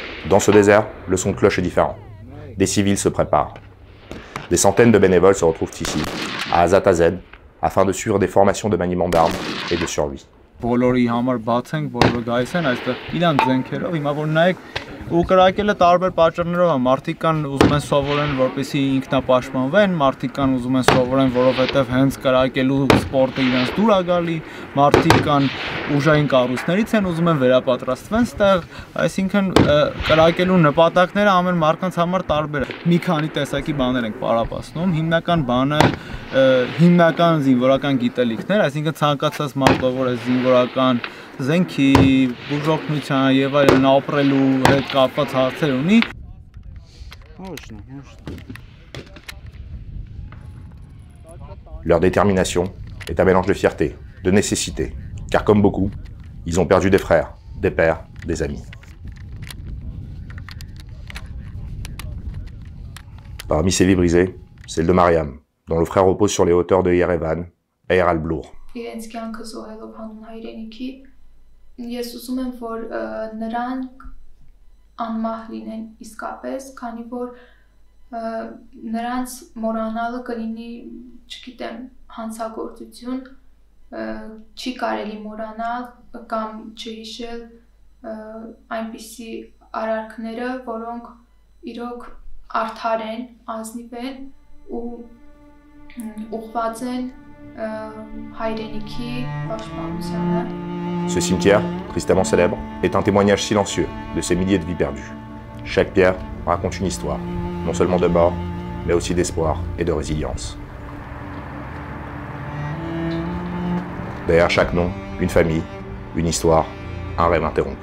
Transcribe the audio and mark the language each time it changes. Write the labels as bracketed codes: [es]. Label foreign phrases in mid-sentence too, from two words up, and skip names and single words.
[fr] Dans ce désert, le son de cloche est différent. Des civils se préparent. Des centaines de bénévoles se retrouvent ici, à Azat AZ, afin de suivre des formations de maniement d'armes et de survie. [hy] Բոլորի համար բաց ենք, բոլորը գայս են այստեղ իրանց ձենքերով, հիմա որ նայեք ու կրակելը տարբեր պատճառներով է, մարդիկ կան ուզում են սովորեն, որպեսզի ինքնապաշտպանվեն, մարդիկ կան ուզում են սովորեն, որովհետև հենց կրակելու սպորտը իրենց դուր է գալի, մարդիկ կան ուժային կառույցներից են ուզում են վերապատրաստվեն ստեղ, այսինքն կրակելու նպատակները ամեն մարդկանց համար տարբեր է։ Մի քանի տեսակի բաներ ենք պարապացնում, հիմնական բանը հիմնական զինվորական գիտելիքներ, այսինքն ցանկացած մարդ, որ է զինվորական զենքի, բուժօգնության եւ այլն ապրելու հետ կապված հարցեր ունի։ [fr] Leur détermination est un mélange de fierté, de nécessité, car comme beaucoup, ils ont perdu des frères, des pères, des amis. Parmi ces vies brisées, celle de Mariam, dont le frère repose sur les hauteurs de Yerevan, Eir al-Blour. [hy] Իրենց կյանքը զոհելով հանուն հայրենիքի, ես ուզում եմ, որ նրանք անմահ լինեն իսկապես, քանի որ նրանց մոռանալը կլինի, չգիտեմ, հանցագործություն, չի կարելի մոռանալ կամ չհիշել այնպիսի արարքները, որոնք իրոք արդար են, ազնիվ են ու ուղղված են հայրենիքի պաշտպանությանը. [fr] Ce cimetière, tristement célèbre, est un témoignage silencieux de ces milliers de vies perdues. Chaque pierre raconte une histoire, non seulement de mort, mais aussi d'espoir et de résilience. Derrière chaque nom, une famille, une histoire, un rêve interrompu.